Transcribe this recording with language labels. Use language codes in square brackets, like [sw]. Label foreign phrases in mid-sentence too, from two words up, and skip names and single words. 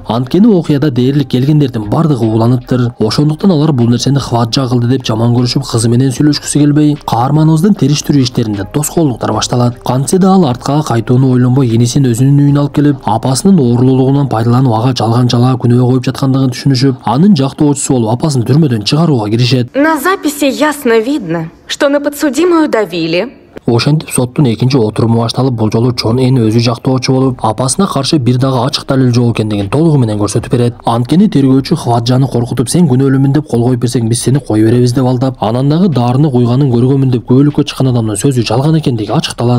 [ky] Анткени окуяда дээрлик келгендердин бардыгы ууланыптыр. Ошондуктан алар бул нерсени Хваджа кылды деп жаман көрүшүп, кызы менен сүйлөшкүсү келбей, каарманыбыздын териштирүү иштеринде тоскоолдуктар башталат. Кантсе да ал арткага кайтууну ойлонбой, энисин өзүнүн үйүнө алып келип, апасынын оорулуулугунан пайдаланып, ага жалган жалаа күнөө коюп жаткандыгын түшүнүшүп, анын жактоочусу болуп, апасын түрмөдөн чыгарууга киришет. [ru] На записи ясно видно, что на подсудимую давили. [ky] Ошентип соттун экинчи отуруму башталып, бул жолу Чон Эн өзү жактоочу болуп, апасына каршы бир дагы ачык далил жок экендигин толугу менен көрсөтүп берет. Анткени тергөөчү Хваджаны коркутуп, сен күнөөлүүмүн деп кол коюп берсең, биз сени кое беребиз деп алдап, анан дагы даарыны куйганын көргөнмүн деп күбөлүккө чыккан адамдын сөзү жалган экендиги ачыкталат.